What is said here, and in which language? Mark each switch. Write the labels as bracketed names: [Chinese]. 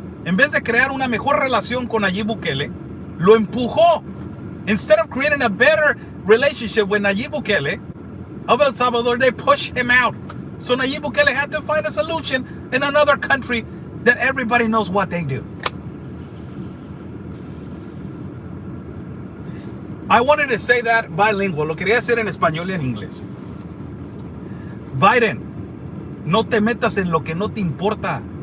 [Spanish] En vez de crear una mejor relación con Nayib Bukele, lo empujó. [English] Instead of creating a better relationship with Nayib Bukele of El Salvador, they pushed him out. So Nayib Bukele had to find a solution in another country that everybody knows what they do. I wanted to say that bilingual. [Spanish] Lo quería hacer en español y en inglés. Biden, no te metas en lo que no te importa.